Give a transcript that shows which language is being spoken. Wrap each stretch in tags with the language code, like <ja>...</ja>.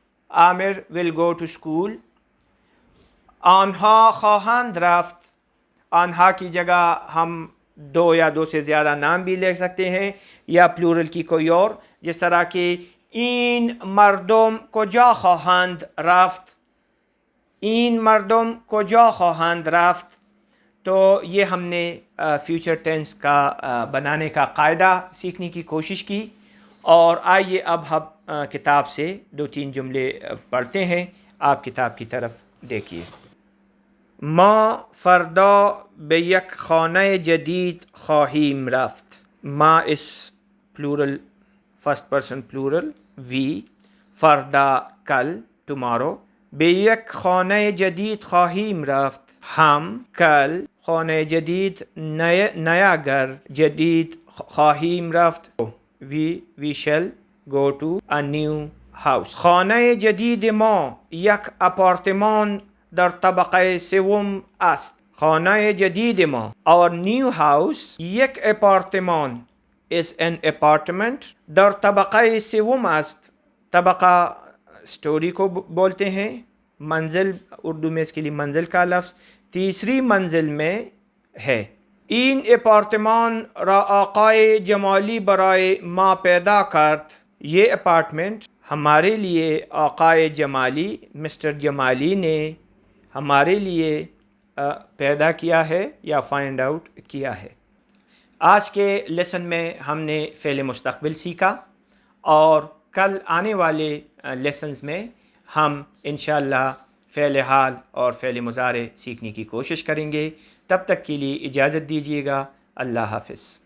<en>عامر will go to school.</en> <fa>آنها خواهند رفت.</fa> <ur>آنها کی جگہ ہم دو یا دو سے زیادہ نام بھی لے سکتے ہیں، یا پلورل کی کوئی اور، جس طرح کہ</ur> <fa>این مردم کجا خواهند رفت. این مردم کجا خواهند رفت.</fa> <ur>تو یہ ہم نے فیوچر ٹینس کا بنانے کا قاعدہ سیکھنے کی کوشش کی. اور آئیے اب ہم کتاب سے دو تین جملے پڑھتے ہیں. آپ کتاب کی طرف دیکھیے.</ur> <fa>ما فردا به یک خانه جدید خواهیم رفت. ما اس پلورل فرسٹ پرسن پلورل، وی، فردا کل</fa> <en>tomorrow،</en> <fa>به یک خانه جدید خواهیم رفت.</fa> <ur>ہم کل خانه جدید نیا گھر جدید</ur> <fa>خواهیم رفت.</fa> <en>we shall go to a new house.</en> <fa>خانه جدید ما یک آپارتمان در طبقه سوم است. خانه جدید ما،</fa> <en>our new house،</en> <fa>یک اپارتمان</fa> <en>is an apartment،</en> <fa>در طبقه سوم است.</fa> <ur>طبقہ سٹوری کو بولتے ہیں، منزل اردو میں اس کے لیے منزل کا لفظ تیسری منزل میں ہے.</ur> <fa>این اپارتمان را آقای جمالی برای ما پیدا کرد.</fa> <ur>یہ اپارٹمنٹ ہمارے لیے آقای جمالی، مسٹر جمالی نے ہمارے لیے پیدا کیا ہے یا فائنڈ آؤٹ کیا ہے. آج کے لیسن میں ہم نے فعل مستقبل سیکھا، اور کل آنے والے لیسنز میں ہم انشاءاللہ فعل حال اور فعل مضارع سیکھنے کی کوشش کریں گے. تب تک کے لیے اجازت دیجیے گا. اللہ حافظ.</ur>